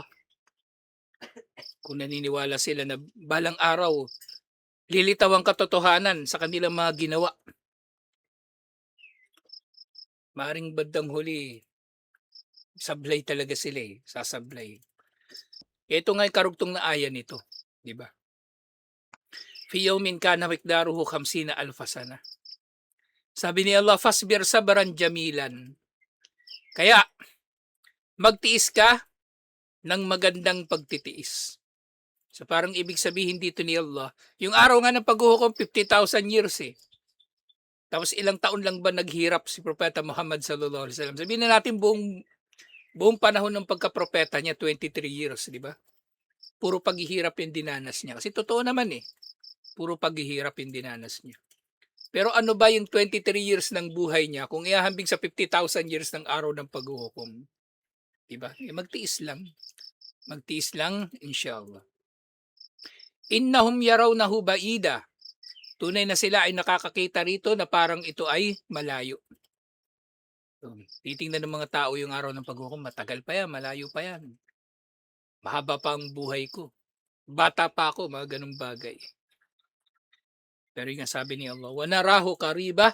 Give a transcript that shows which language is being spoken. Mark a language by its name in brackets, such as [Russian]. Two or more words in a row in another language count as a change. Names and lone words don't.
[Filipino] Kung naniniwala sila na balang araw lilitaw ang katotohanan sa kanilang mga ginawa. Maaaring bandang huli sablay talaga sila, eh, sasablay. Ito nga yung karugtong na aya nito, 'di ba? [Arabic] "في يوم كان مقداره خمسين ألف سنة." [Filipino] Sabi ni Allah, [Arabic] "فاصبر صبرا جميلا." [Filipino] Kaya magtiis ka ng magandang pagtitiis. So parang ibig sabihin dito ni Allah, yung araw nga ng paghuhukom 50,000 years, eh. Tapos ilang taon lang ba naghirap si Propeta Muhammad [Arabic] صلى الله عليه وسلم? [Filipino] Sabihin na natin buong buong panahon ng pagkapropeta niya 23 years, 'di ba? Puro paghihirap yung dinanas niya. Kasi totoo naman, eh, puro paghihirap yung dinanas niya. Pero ano ba yung 23 years ng buhay niya kung ihahambing sa 50,000 years ng araw ng paghuhukom, 'di ba? Eh, magtiis lang inshallah. [Arabic] "إنهم يرونه بعيدا." [Filipino] Tunay na sila ay nakakakita rito na parang ito ay malayo. Titingnan ng mga tao yung araw ng paghukom, matagal pa yan, malayo pa yan. Mahaba pa ang buhay ko. Bata pa ako, mga ganong bagay. Pero yung sabi ni Allah, [Arabic] "ونراه قريبا."